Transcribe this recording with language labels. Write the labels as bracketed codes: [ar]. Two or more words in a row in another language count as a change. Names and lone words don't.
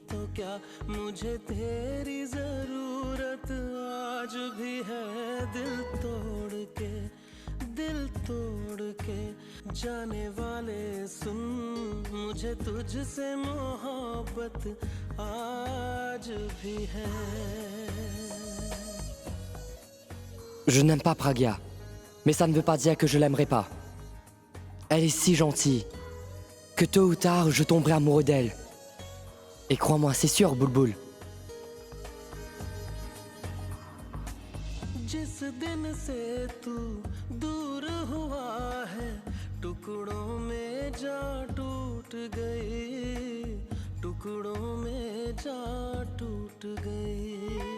[hi] क्या मुझे तेरी जरूरत आज भी है दिल तोड़ के जाने वाले सुन मुझे तुझसे मोहब्बत आज भी है. [fr] Je n'aime pas Pragya, mais ça ne veut pas dire que je l'aimerai pas. Elle est si gentille que tôt ou tard je tomberai amoureux d'elle. Et crois-moi, c'est sûr, Bulbul. [hi] जिस दिन से तू दूर हुआ है टुकड़ों में जा टूट गई टुकड़ों में जा टूट गई.